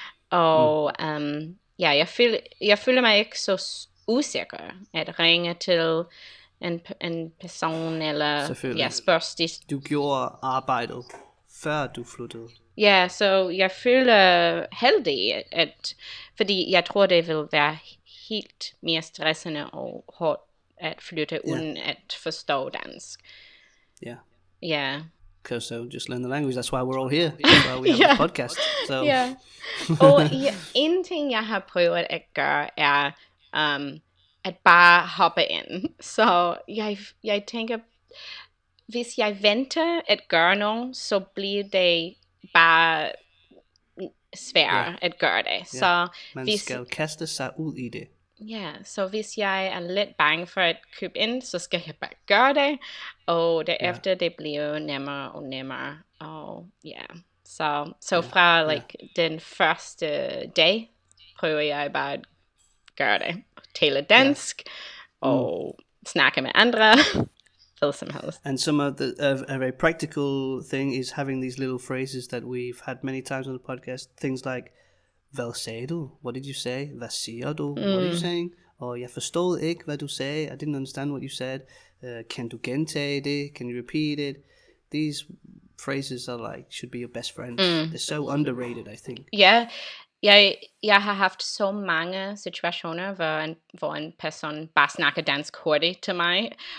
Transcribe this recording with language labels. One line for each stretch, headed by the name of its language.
Danish: Og jeg føler mig ikke så usikker at ringe til en person, eller spørge. Du gjorde arbejdet, før du flyttede. Ja, så jeg føler heldig, fordi jeg tror, det vil være helt mere stressende og hårdt at flytte, uden at forstå dansk. Ja.
English: Okay, so just learn the language. That's why we're all here. That's why we have a podcast. So.
Danish: Og en ting, jeg har prøvet at gøre, er at bare hoppe ind. Så jeg tænker, hvis jeg venter at gøre noget, så bliver det bare svært at gøre det. Så man skal kaste sig ud i det. Ja, så hvis jeg er lidt bange for at købe ind, så skal jeg bare gøre det, og derefter det bliver nemmere og nemmere. Og så fra den første dag prøver jeg bare at gøre det. Tale dansk og snakke med andre.
English: And some of a very practical thing is having these little phrases that we've had many times on the podcast. Things like,
Danish: hvad sagde du?
English: What did you say?
Danish: Hvad siger du?
English: What are you saying?
Danish: Og jeg forstod ikke, hvad du sagde.
English: I didn't understand what you said.
Danish: Kan du gentage det?
English: Can you repeat it? These phrases are should be your best friends. They're so underrated, I think.
Danish: Ja, jeg har haft så mange situationer, hvor en person bare snakker dansk hurtigt til mig.